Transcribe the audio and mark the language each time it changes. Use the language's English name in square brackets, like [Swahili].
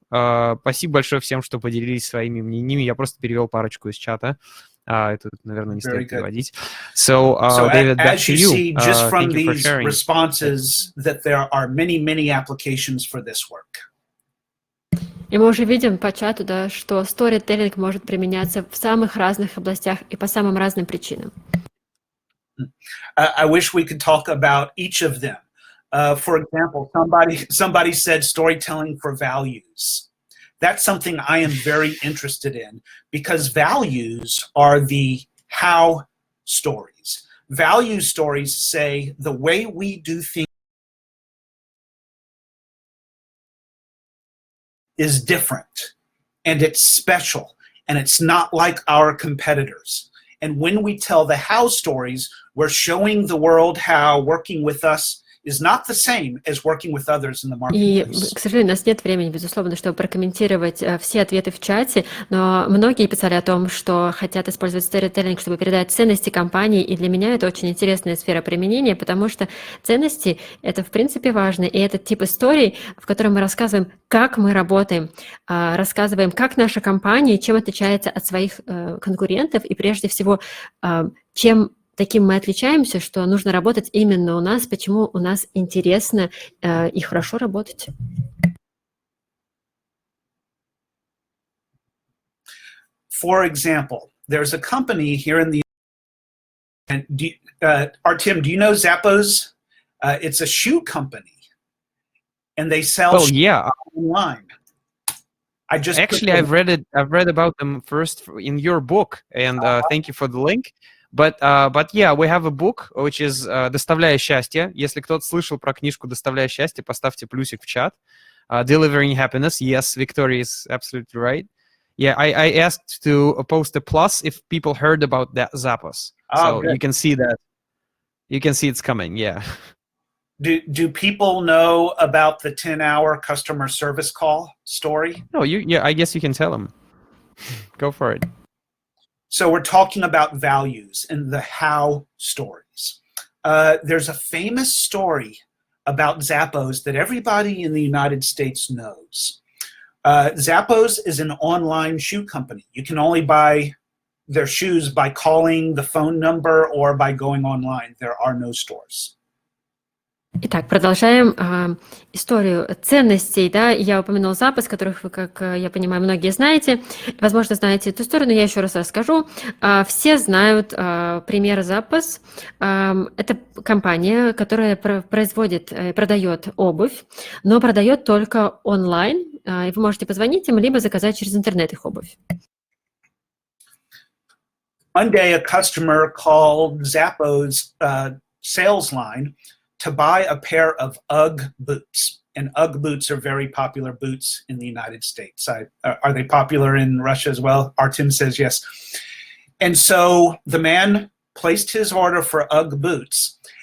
[Russian] Спасибо большое всем, что поделились своими мнениями. Я просто перевел парочку из чата. Это, наверное, не стоит переводить. [English] So, David, back to you. As you see, just from Thank you for these sharing. responses, that there are many, many applications for this work. [Russian] И мы уже видим по чату, да, что сторителлинг может применяться в самых разных областях и по самым разным причинам. [English] I wish we could talk about each of them. For example, somebody said storytelling for values. That's something I am very interested in because values are the how stories. Value stories say the way we do things is different and it's special and it's not like our competitors. And when we tell the how stories, we're showing the world how working with us is not the same as working with others in the marketplace. [Russian] И, к сожалению, у нас нет времени, безусловно, чтобы прокомментировать все ответы в чате, но многие писали о том, что хотят использовать сторителлинг, чтобы передать ценности компании, и для меня это очень интересная сфера применения, потому что ценности — это, в принципе, важно, и это тип историй, в котором мы рассказываем, как мы работаем, рассказываем, как наша компания, чем отличается от своих конкурентов, и прежде всего, чем таким мы отличаемся, что нужно работать именно у нас, почему у нас интересно и хорошо работать. [English] For example, there's a company here in the Artem, do you know Zappos? It's a shoe company, and they sell online. I've read about them first in your book, and thank you for the link. But yeah, we have a book, which is [Russian] «Доставляя счастье». Если кто-то слышал про книжку «Доставляя счастье», поставьте плюсик в чат. [English] Delivering happiness. Yes, Victoria is absolutely right. Yeah, I asked to post a plus if people heard about that Zappos. So good. You can see that. You can see it's coming, yeah. Do people know about the 10-hour customer service call story? No, I guess you can tell them. Go for it. So we're talking about values and the how stories. There's a famous story about Zappos that everybody in the United States knows. Zappos is an online shoe company. You can only buy their shoes by calling the phone number or by going online. There are no stores. [Russian] Итак, продолжаем историю ценностей. Да? Я упомянула Zappos, которых вы, как я понимаю, многие знаете. Возможно, знаете эту историю, но я еще раз расскажу. Все знают пример Zappos. Это компания, которая продает обувь, но продает только онлайн. И вы можете позвонить им, либо заказать через интернет их обувь. [English] One day a customer called Zappos sales line to buy a pair of UGG boots. And UGG boots are very popular boots in the United States. Are they popular in Russia as well? Artem says yes. And so the man placed his order for UGG boots.